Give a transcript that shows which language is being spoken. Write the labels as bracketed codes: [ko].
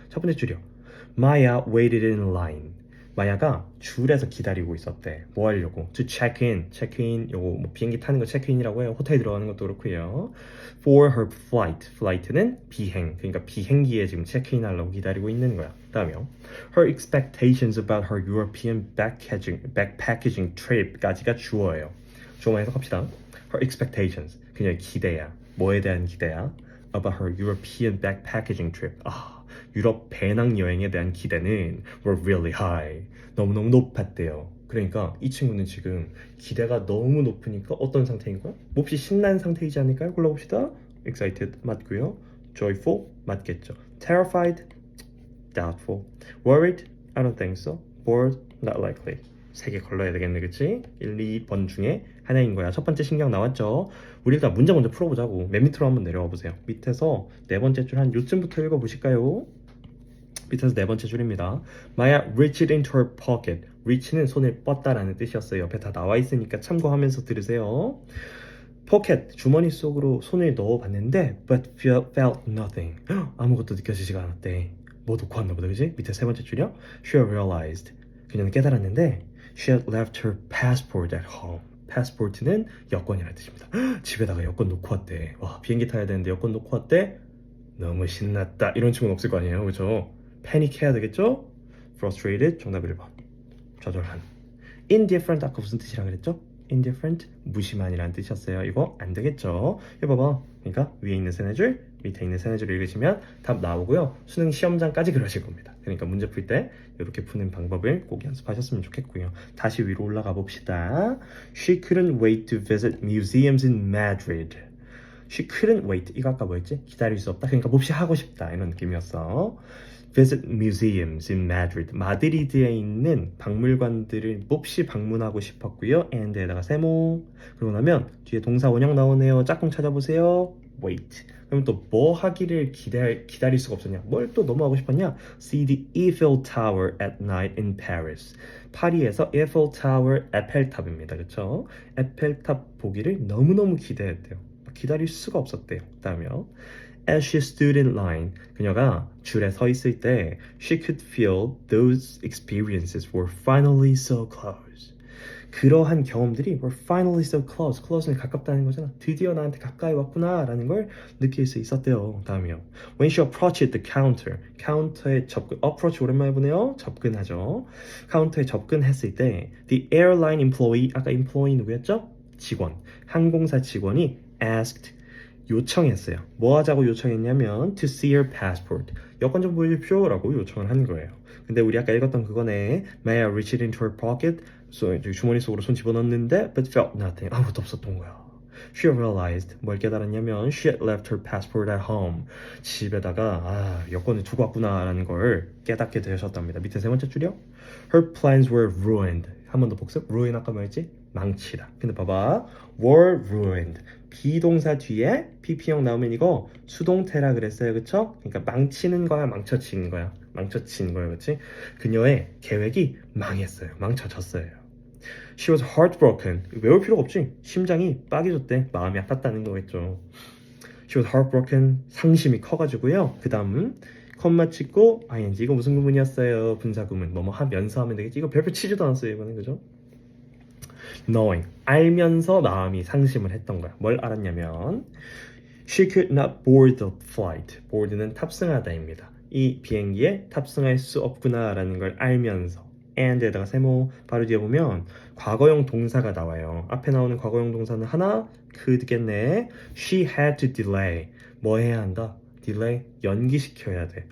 [ko] 첫 번째 줄이요. [en] Maya waited in line. [ko] 마야가 줄에서 기다리고 있었대. 뭐 하려고? [en] To check in. [ko] 체크인 요거 뭐 비행기 타는 거 체크인이라고 해요. 호텔 들어가는 것도 그렇고요. [en] For her flight. [ko] flight는 비행. 그러니까 비행기에 지금 체크인 하려고 기다리고 있는 거야. 다음이요. [en] Her expectations about her European backpacking trip [ko] 까지가 주어예요. 주어만 해석합시다. [en] Her expectations. [ko] 그녀의 기대야. 뭐에 대한 기대야? [en] About her European backpacking trip. [ko] 유럽 배낭 여행에 대한 기대는 [en] were really high. [ko] 너무너무 높았대요. 그러니까 이 친구는 지금 기대가 너무 높으니까 어떤 상태인 거야? 몹시 신난 상태이지 않을까요? 골라봅시다. excited 맞고요. [en] joyful [ko] 맞겠죠. [en] terrified doubtful. worried I don't think so. bored not likely. [ko] 3개 걸러야 되겠네, 그치? 1, 2번 중에 하나인 거야. 첫 번째 신경 나왔죠? 우리 일단 문제 먼저 풀어보자고. 맨 밑으로 한번 내려와 보세요. 밑에서 4번째 줄 한 요쯤부터 읽어보실까요? 밑에서 4번째 줄입니다. [en] Maya reached into her pocket. [ko] reach는 손을 뻗다라는 뜻이었어요. 옆에 다 나와 있으니까 참고하면서 들으세요. pocket, 주머니 속으로 손을 넣어봤는데 [en] but felt nothing. [ko] 아무것도 느껴지지가 않았대. 뭐 놓고 왔나 보다, 그지? 밑에 3번째 줄이요. [en] She realized. [ko] 그녀는 깨달았는데 [en] She had left her passport at home. [ko] passport는 여권이라는 뜻입니다. 집에다가 여권 놓고 왔대. 와, 비행기 타야 되는데 여권 놓고 왔대? 너무 신났다. 이런 친구는 없을 거 아니에요, 그렇죠? 패닉해야 되겠죠? frustrated, 정답 1번. 좌절한. indifferent, 아까 무슨 뜻이라 그랬죠? indifferent, 무심한이라는 뜻이었어요. 이거 안 되겠죠? 이거 봐봐. 그러니까 위에 있는 3줄, 밑에 있는 3줄 읽으시면 답 나오고요. 수능 시험장까지 그러실 겁니다. 그러니까 문제 풀 때 이렇게 푸는 방법을 꼭 연습하셨으면 좋겠고요. 다시 위로 올라가 봅시다. [en] She couldn't wait to visit museums in Madrid. She couldn't wait. [ko] 이거 아까 뭐였지? 기다릴 수 없다. 그러니까 몹시 하고 싶다. 이런 느낌이었어. [en] Visit museums in Madrid. [ko] 마드리드에 있는 박물관들을 몹시 방문하고 싶었고요. and에다가 세모. 그러고 나면 뒤에 동사 원형 나오네요. 짝꿍 찾아보세요. wait. 그럼 또 뭐 하기를 기다릴 수가 없었냐? 뭘 또 너무 하고 싶었냐? [en] See the Eiffel Tower at night in Paris. [ko] 파리에서 Eiffel Tower, 에펠탑입니다. 그렇죠? 에펠탑 보기를 너무너무 기대했대요. 기다릴 수가 없었대요. 그다음에요. [en] As she stood in line, [ko] 그녀가 줄에 서 있을 때 [en] she could feel those experiences were finally so close. [ko] 그러한 경험들이 [en] were finally so close. [ko] close는 가깝다는 거잖아. 드디어 나한테 가까이 왔구나 라는 걸 느낄 수 있었대요. 다음이요. [en] When she approached the counter. [ko] 카운터에 접근. approach 오랜만에 보네요. 접근하죠. 카운터에 접근했을 때 [en] the airline employee. [ko] 아까 employee 누구였죠? 직원. 항공사 직원이 asked 요청했어요. 뭐 하자고 요청했냐면 [en] to see your passport. [ko] 여권 좀 보여주십시오 라고 요청을 한 거예요. 근데 우리 아까 읽었던 그거네. [en] May I reach it into her pocket? [ko] 주머니 속으로 손 집어넣는데 [en] but felt nothing. [ko] 아무것도 없었던 거야. [en] She realized, [ko] 뭘 깨달았냐면 [en] she had left her passport at home. [ko] 집에다가 여권을 두고 왔구나 라는 걸 깨닫게 되셨답니다. 밑에 세 번째 줄이요. [en] Her plans were ruined. [ko] 한 번 더 복습. ruin 아까 뭐였지? 망치다. 근데 봐봐. [en] were ruined. [ko] 비동사 뒤에 pp형 나오면 이거 수동태라 그랬어요. 그쵸? 그러니까 망치는 거야, 망쳐치는 거야. 망쳐치는 거야, 그치? 그녀의 계획이 망했어요. 망쳐졌어요. [en] She was heartbroken. [ko] 외울 필요가 없지. 심장이 빠개졌대. 마음이 아팠다는 거겠죠. [en] She was heartbroken. [ko] 상심이 커가지고요. 그 다음 컴마 찍고 ing. 이거 무슨 구문이었어요? 분사 구문. 뭐뭐 하면서 하면 되겠지. 이거 별표 치지도 않았어요. 이거는 그죠? Knowing. 알면서 마음이 상심을 했던 거야. 뭘 알았냐면 [en] She could not board the flight. [ko] board는 탑승하다입니다. 이 비행기에 탑승할 수 없구나라는 걸 알면서 and에다가 세모 바로 뒤에 보면 과거형 동사가 나와요. 앞에 나오는 과거형 동사는 하나 could겠네. [en] She had to delay. [ko] 뭐 해야 한다? delay 연기시켜야 돼.